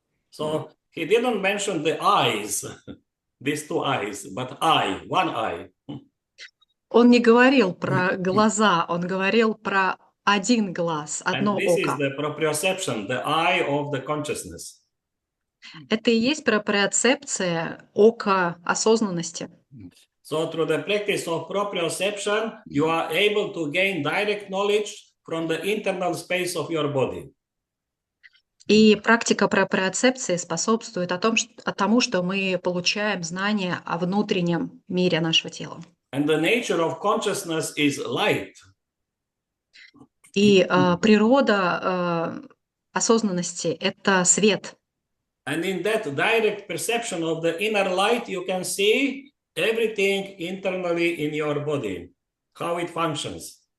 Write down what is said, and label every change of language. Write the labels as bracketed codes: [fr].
[en] So he didn't mention the eyes, these two eyes, but eye, one eye. [ru] Он не говорил про глаза, он говорил про один глаз, одно [en] And this is [ru] око. [en] the proprioception, the eye of the consciousness. [ru] Это и есть проприоцепция ока осознанности. [en] So through the practice of proprioception, you are able to gain direct knowledge from the internal space of your body. [ru] И практика проприоцепции способствует тому, что мы получаем знания о внутреннем мире нашего тела. [en] And the nature of consciousness is light. [ru] И природа осознанности – это свет. [en] And in that direct perception of the inner light, you can see everything internally in your body, how it functions.